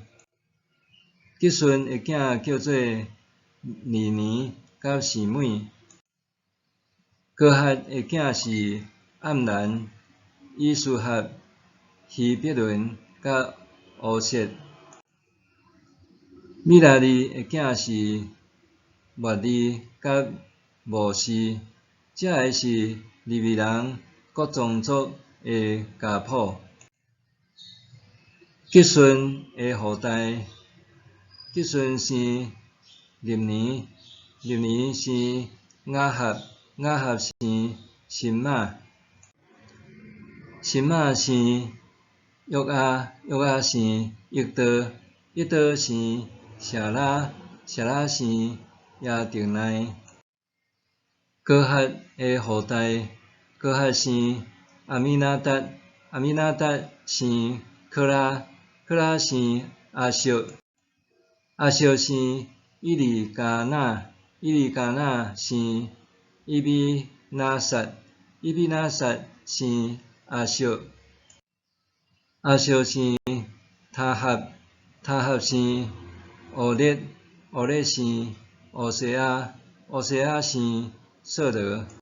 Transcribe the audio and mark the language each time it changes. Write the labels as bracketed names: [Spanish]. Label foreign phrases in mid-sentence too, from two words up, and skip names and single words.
[Min Nan Chinese] 吉顺的囝叫做尼尼甲示每，哥哈的囝是暗兰、以斯哈、希伯伦甲乌瑟。米拉利的囝是末利甲摩西，这个是利未人各宗族的家谱。吉顺的后代，吉顺生利尼，利尼生雅哈，雅哈生辛玛，辛玛生约阿，约阿生益多，益多生谢拉，谢拉生亚丁奈。哥哈的后代，哥哈生阿米那达，阿米那达生科拉，科拉生阿瑟，阿瑟生伊利加那，伊利加那生伊比拿撒，伊比拿撒生阿瑟，阿瑟生他哈，他哈生俄列，俄列生乌西亚，乌西亚生瑟罗。